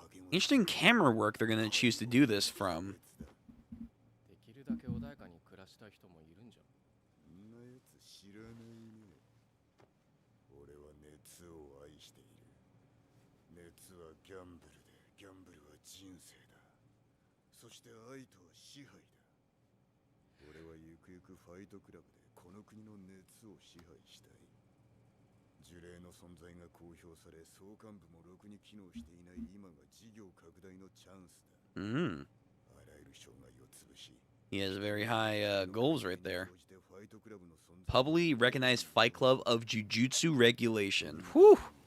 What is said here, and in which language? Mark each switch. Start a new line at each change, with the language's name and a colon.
English: Interesting camera work they're going to choose to do this from.
Japanese: できるだけ穏やかに暮らしたい人もいるんじゃん。そんなやつ知らないね。俺は熱を愛している。熱はギャンブルで、ギャンブルは人生だ。そして愛とは支配だ。俺はゆくゆくファイトクラブでこの国の熱を支配したい。呪霊の存在が公表され、総監部もろくに機能していない今が事業拡大のチャンスだ。あらゆる障害を潰し。
English: He has very high goals right there. Publicly recognized Fight Club of Jujutsu regulation. Whew.